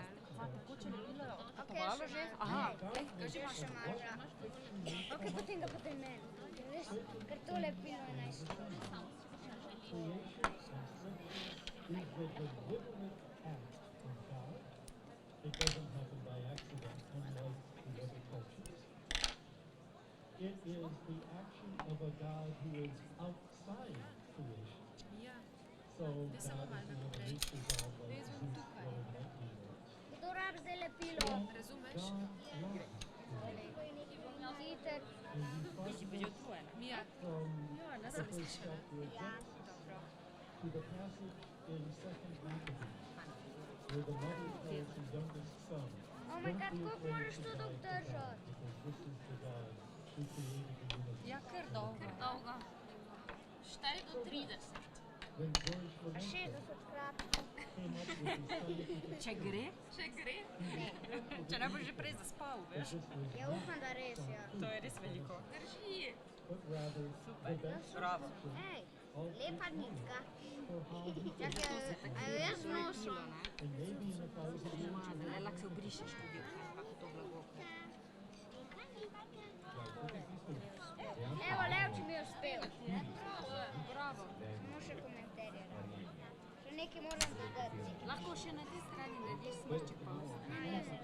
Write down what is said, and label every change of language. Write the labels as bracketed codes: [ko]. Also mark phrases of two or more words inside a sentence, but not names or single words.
[sl] Povalo že? Aha, Kaži pa še maža. Ok, potem ga potem meni. Veš, ker to lepilo je najslabše. [en] is the deliberate act of God. It doesn't happen by accident, unlike the other cultures. It is the action of a God who is outside creation. So God is not a nature God like Zeus or Nightmare. [sl] Kdo rab zdaj lepilo? [en] God loves Peter. and you find [sl] si bil utrujena. [en] from the first chapter of Genesis to the passage in 2nd Maccabees, where the mother tells her youngest son, Oh my "Don't God, be [sl] koliko [en] afraid [sl] moraš [en] to [sl] to [en] die [sl] dolgo [en] for God, [sl] držati? [en] because this is the God who created the universe." [sl] Ja, kar dolgo. Dolgo. Štaj do 30. [en] When George [sl] Pa [en] Lemaitre [sl] 60krat. [en] came up with his scientific [sl] Če gre, Če gre. če ne boš že prej zaspal, veš. [en] this was [sl] Ja, upam, da res, ja. To je res veliko. Drži. [en] but rather the best [sl] Bravo. Ej, [en] of [sl] lepa nitka. [en] for how he [sl] Čakaj, a jo jaz nosim? [en] and maybe in 1,000 years [sl] Ma, da le lahko se obrišeš tudi, kako to blago. Evo, Lev, če mi je uspel. Bravo. Samo še komentarje. Še nekaj moram dodati. Lahko še na tej strani narediš smrček pa ostane.